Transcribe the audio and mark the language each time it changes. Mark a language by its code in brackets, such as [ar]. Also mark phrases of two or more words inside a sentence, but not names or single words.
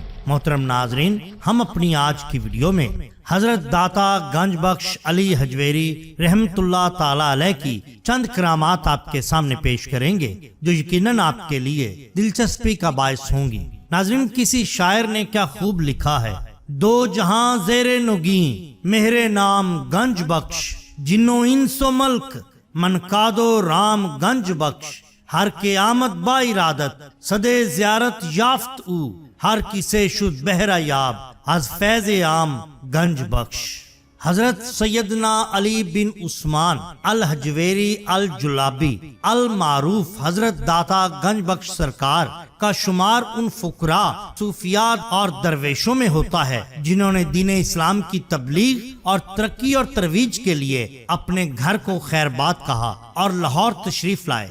[ur] محترم ناظرین، ہم اپنی آج کی ویڈیو میں حضرت داتا گنج بخش علی حجویری رحمت اللہ تعالی علیہ کی چند کرامات آپ کے سامنے پیش کریں گے جو یقیناً آپ کے لیے دلچسپی کا باعث ہوں گی۔ ناظرین، کسی شاعر نے کیا خوب لکھا ہے: [fa] دو جہاں زیر نگیں مہر نام گنج بخش، جنو انس و ملک من کادو رام گنج بخش، ہر کے آمد با ارادت صدے زیارت یافت او، ہر کسے شد بہرہ یاب از فیض عام گنج بخش۔ [ur] حضرت سیدنا علی بن عثمان الحجویری الجلابی المعروف حضرت داتا گنج بخش سرکار کا شمار ان فقراء، صوفیات اور درویشوں میں ہوتا ہے جنہوں نے دین اسلام کی تبلیغ اور ترقی اور ترویج کے لیے اپنے گھر کو خیرباد کہا اور لاہور تشریف لائے۔